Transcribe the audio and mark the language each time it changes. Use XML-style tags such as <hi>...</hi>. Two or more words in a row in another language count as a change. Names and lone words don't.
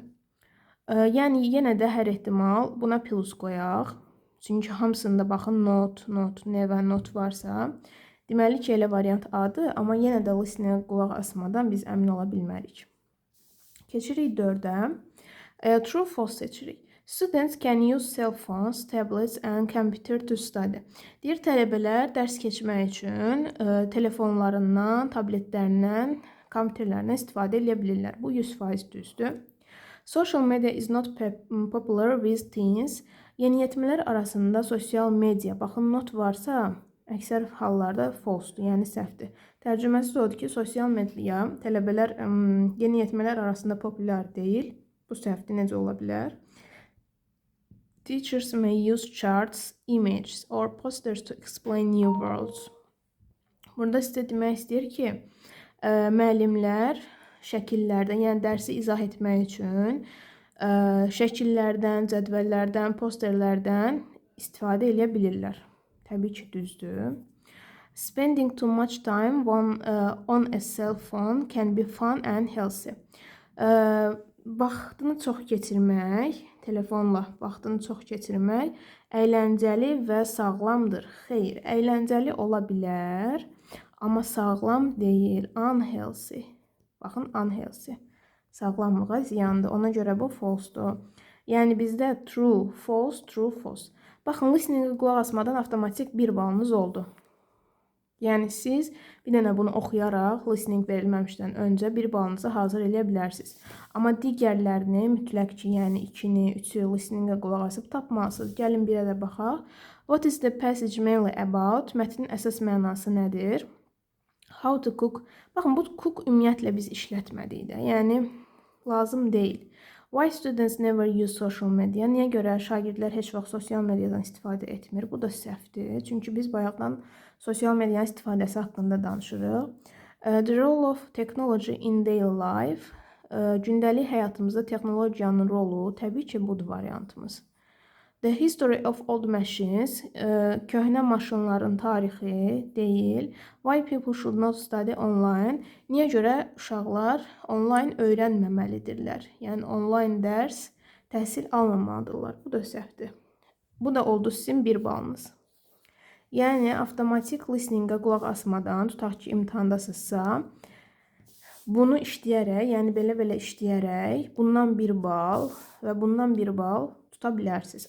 <az>Yəni, yenə də hər ehtimal buna plus qoyaq. Çünki hamısında baxın not, ne və not varsa. Deməli ki, elə variant A-dır, amma yenə də listening qulaq asmadan biz əmin ola bilmərik. Keçirik 4-ə.</az> <en>True, false</en> <az>seçirik.</az> <en>Students can use cell phones, tablets and computer to study.</en> <az>Deyir, tələbələr dərs keçmək üçün telefonlarından, tabletlərindən, kompüterlərindən istifadə edə bilirlər. Bu 100% düzdür.</az> <en>Social media is not popular with teens.</en> <az>Yeniyetmələr arasında sosial media, baxın not varsa, əksər hallarda false-dur, yəni səhvdir. Tərcüməsi odur ki, sosial media tələbələr, yeniyetmələr arasında populyar deyil. Bu səhvdir, necə ola bilər?</az> <en>Teachers may use charts, images or posters to explain new words.</en> <az>Burada sizə demək istəyir ki, müəllimlər şəkillərdən, yəni dərsi izah etmək üçün şəkillərdən, cədvəllərdən, posterlərdən istifadə edə bilirlər. Təbii ki, düzdür.</az> <en>Spending too much time on a cell phone can be fun and healthy.</en> <az>Vaxtını çox keçirmək, telefonla vaxtını çox keçirmək əyləncəli və sağlamdır. Xeyr, əyləncəli ola bilər, amma sağlam deyil, unhealthy. Baxın, unhealthy. Sağlamlığa ziyandır. Ona görə bu false-dur. Yəni bizdə</az> <en>true, false, true, false.</en> <az>Baxın, listening-i qulaq asmadan avtomatik 1 balınız oldu. Yəni siz bir dənə bunu oxuyaraq listening verilməmişdən öncə 1 balınızı hazır edə bilərsiniz. Amma digərlərini mütləq ki, yəni 2-ni, 3-ü listening-ə qulaq asıb tapmalısınız. Gəlin birə də baxaq.</az> <en>What is the passage mainly about?</en> <az>Mətnin əsas mənası nədir?</az> <en>How to cook.</en> <az>Baxın, bu cook ümumiyyətlə biz işlətmədik də. Yəni lazım deyil.</az> <en>Why students never use social media?</en> <az>Niyə görə şagirdlər heç vaxt sosial mediadan istifadə etmir? Bu da səhvdir. Çünki biz bayaqdan sosial medianın istifadəsi haqqında danışırıq.</az> <en>The role of technology in daily life.</en> <az>Gündəlik həyatımızda texnologiyanın rolu təbii ki, budur variantımız.</az> <en>The history of old machines.</en> <az>Köhnə maşınların tarixi deyil.</az> <en>Why people should not study online.</en> <az>Niyə görə uşaqlar online öyrənməməlidirlər? Yəni online dərs, təhsil almamalıdırlar. Bu da səhvdir. Bu da oldu sizin 1 balınız. Yəni avtomatik listening-ə qulaq asmadan, tutaq ki, imtahandasınızsa, bunu işləyərək, yəni belə işləyərək, bundan 1 bal və bundan 1 bal tuta bilərsiniz.</az>